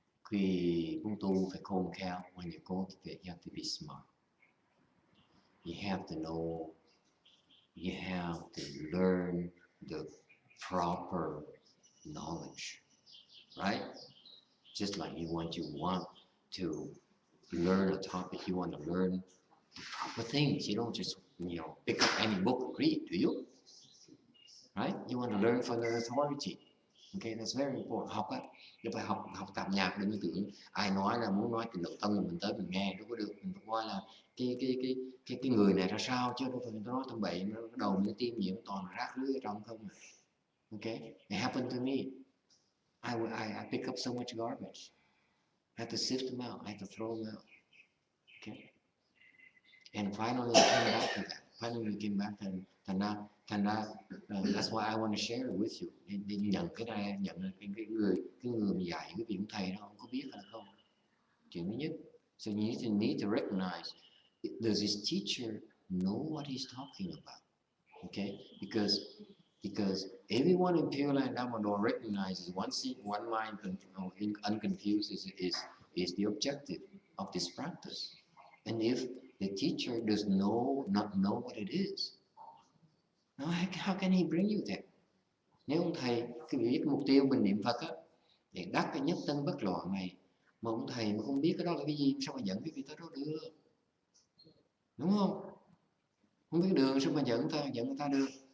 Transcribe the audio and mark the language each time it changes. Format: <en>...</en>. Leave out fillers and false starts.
<vi>Khi muốn tu phải khôn khéo.</vi> <en>When you go to it, you have to be smart. You have to know. You have to learn the proper knowledge, right? Just like you want to learn a topic, you want to learn the proper things. You don't just pick up any book and read, do you? Right? You want to learn from the authority. Okay, that's very important.</en> <vi>Học á, chứ phải học tạp nhạc đừng có tưởng ai nói là muốn nói từ nội tâm mình tới mình nghe đâu có được. Mình phải coi là cái người này ra sao, chứ đâu phải mình nói tầm bậy, nó đầu nó tim gì nó toàn là rác rưởi ở trong không à.</vi> <en>Okay, it happened to me. I pick up so much garbage. I had to sift them out. I had to throw them out. Okay, and finally I came back to that. Finally we came back</en> <vi>thành ra</vi> <en>that's why I want to share it with you.</en> <vi>Để nhận cái này, nhận cái người mà dạy cái vị thầy đó không có biết hay không. Chuyện thứ nhất.</vi> <en>So you need to recognize, does this teacher know what he's talking about? Okay, because everyone in Pure Land Dharma recognizes one mind unconfused is the objective of this practice. And if the teacher does not know what it is, how can he bring you there?</en> <vi>Nếu ông thầy cái biết mục tiêu mình niệm Phật á, để đắc cái nhất tân bất loạn này, mà ông thầy mà không biết cái đó là cái gì, sao mà dẫn cái vị tới đó được? Đúng không? Không biết đường sao mà dẫn người ta được?</vi>